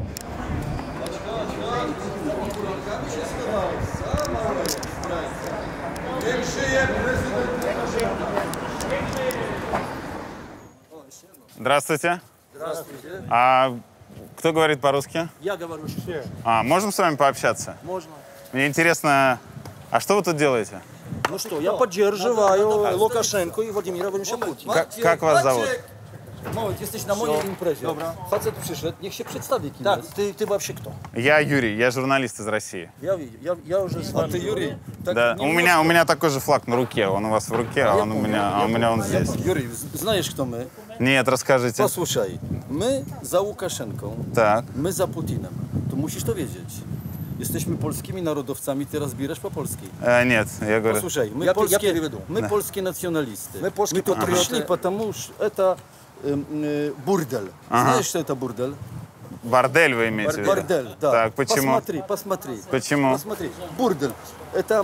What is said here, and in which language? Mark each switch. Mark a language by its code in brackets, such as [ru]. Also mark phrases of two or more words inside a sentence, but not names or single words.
[ru] Здравствуйте. Здравствуйте. Кто говорит по-русски? Я говорю все. Можем с вами пообщаться? Можно. Мне интересно, а что вы тут делаете? Ну что, я поддерживаю Лукашенко и Владимира Владимировича Путина. Как вас зовут? [pl] Jesteś na mojej imprezie. Dobra. Facet przyszedł, niech się przedstawi kim jest. [ru] Ty вообще кто? Я Юрий, я журналист из России. Я уже с вами. А ты Юрий? Да, у меня такой же флаг на руке, он у вас в руке, а он у меня он здесь. Юрий, знаешь, кто мы? Нет, расскажите. Послушай, [pl] my za Łukaszenką, tak. my za Putinem. To musisz to wiedzieć. Jesteśmy polskimi narodowcami, ty rozbierasz po polskiej. [ru] Нет, я говорю... Послушай, мы Я польские, переведу. мы польские националисты. Мы польские патриоты. пришли, потому что это бурдель. Знаешь, что это бурдель? Бордель вы имеете в виду? Бордель, да. Так, почему? Посмотри. Почему? Посмотри. Бурдель. Это...